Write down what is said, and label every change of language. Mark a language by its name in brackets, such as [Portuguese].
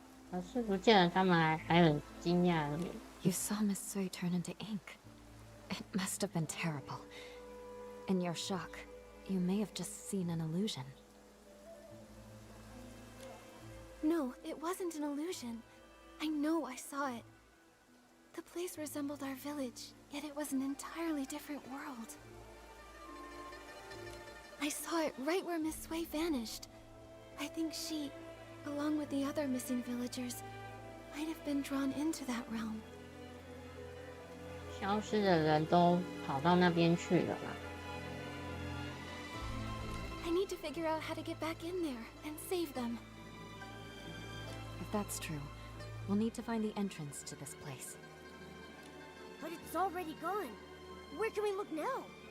[Chinese] 老师不见了，他们还很惊讶的。 [English] You saw Miss Sui turn into ink. It must have been terrible. In your shock, you may have just seen an illusion. No, it wasn't an illusion. I know I saw it. The place resembled our village, yet it was an entirely different world. I saw it right where Miss Sui vanished. I think she, along with the other missing villagers, might have been drawn into that realm. [Chinese] 消失的人都跑到那边去了嘛？ [English] I need to figure out how to get back in there and save them. If that's true, we'll need to find the entrance to this place. But it's already gone. Where can we look now?